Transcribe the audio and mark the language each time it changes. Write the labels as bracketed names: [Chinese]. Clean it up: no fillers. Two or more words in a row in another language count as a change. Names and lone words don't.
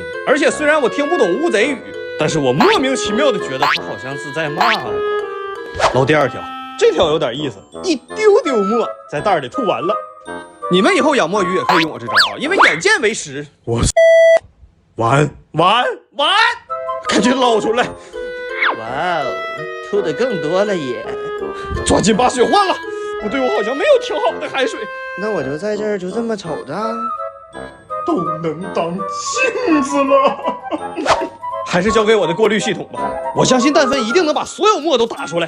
[Chinese] 而且雖然我聽不懂烏賊語，但是我莫名其妙的覺得它好像是在罵我。撈第二條，這條有點意思，一丟丟沫在袋裡吐完了。你們以後養墨魚也可以用我這招啊，因為眼見為實。我完，趕緊撈出來！哇哦，吐的更多了耶！抓緊把水換了，不對，我好像沒有挺好的海水。那我就在這兒就這麼瞅着，都能當鏡子了。還是交給我的過濾系統吧，我相信氮分一定能把所有沫都打出來。